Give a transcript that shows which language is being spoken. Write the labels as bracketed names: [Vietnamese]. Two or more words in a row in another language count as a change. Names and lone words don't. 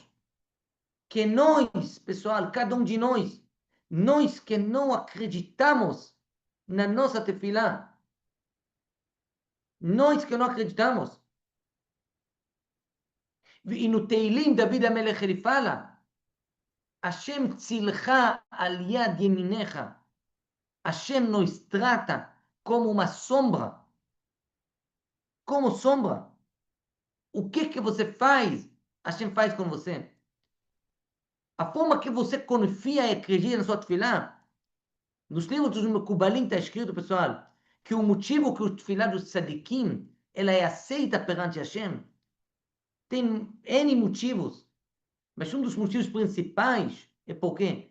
[Portuguese] Que nós, pessoal, cada um de nós que não acreditamos na nossa tefilá, nós que não acreditamos. E no Teilim, David HaMelech ele fala, [Hebrew] השם צלך על יד ימינך. [Portuguese] Hashem nos trata como uma sombra. Como sombra. O que você faz, Hashem faz com você. A forma que você confia e acredita na sua tefilá, nos livros dos Mekubalim está escrito, pessoal, que o motivo que o tefilá dos tzadikim, ela é aceita perante Hashem, tem N motivos, mas um dos motivos principais é por quê?